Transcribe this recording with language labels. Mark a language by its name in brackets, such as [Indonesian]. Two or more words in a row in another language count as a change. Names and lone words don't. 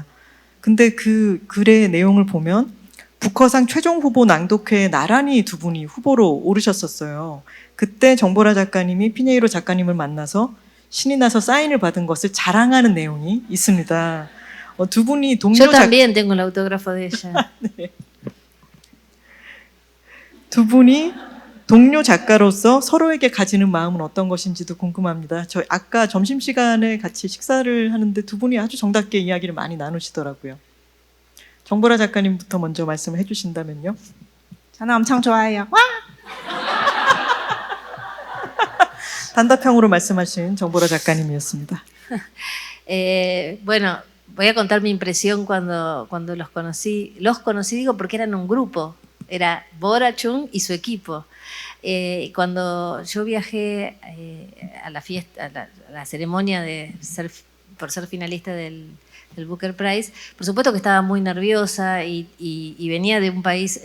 [Korean] 근데 그 글의 내용을 보면 부커상 최종 후보 낭독회에 나란히 두 분이 후보로 오르셨었어요. 그때 정보라 작가님이 피녜이로 작가님을 만나서 신이 나서 사인을 받은 것을 자랑하는 내용이 있습니다. 두 분이 동료 [Spanish] Yo también tengo el autógrafo de ella. [Korean] 두 분이 동료 작가로서 서로에게 가지는 마음은 어떤 것인지도 궁금합니다. 저 아까 점심시간에 같이 식사를 하는데 두 분이 아주 정답게 이야기를 많이 나누시더라고요. 정보라 작가님부터 먼저 말씀을 해주신다면요. 저는 엄청 좋아해요. 와! 단답형으로 말씀하신 정보라 작가님이었습니다. [Spanish] Bueno, voy a contar mi impresión cuando los conocí. Los conocí, digo, porque eran un grupo. Era Bora, Chung y su equipo. Cuando yo viajé a la fiesta, a la ceremonia por ser finalista del Booker Prize, por supuesto que estaba muy nerviosa y venía de un país.